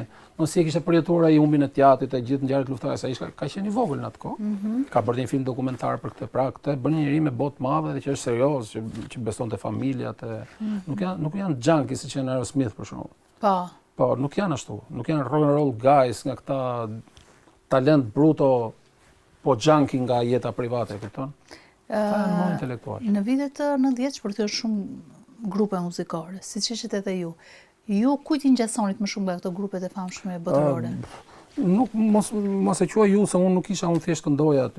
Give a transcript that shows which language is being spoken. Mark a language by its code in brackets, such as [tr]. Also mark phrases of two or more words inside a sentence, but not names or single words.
[sq] Nëse e kishte përjetuar ai humbin e teatrit e gjithë ngjarjet luftare, sa ishte ka qenë i vogël në atë kohë. Ka bërë një film dokumentar për këtë. Pra, këtë bën një njerëz me botë madhe dhe që është serioz, që besonte familjet e nuk janë junkie siç janë Aerosmith për shembull. Po, nuk janë ashtu. Nuk janë [en] rock and roll guys [sq] nga këta talent bruto, po junkie nga jeta private, kupton? Ta janë më intelektual. Në vitet 90 shpërthyer shumë grupe muzikore, siç ishit edhe ju. Ju kujt i ngjasonit më shumë nga këto grupet e famshme botërore? Nuk mos e quaj ju se unë nuk isha, unë thjesht këndoja aty.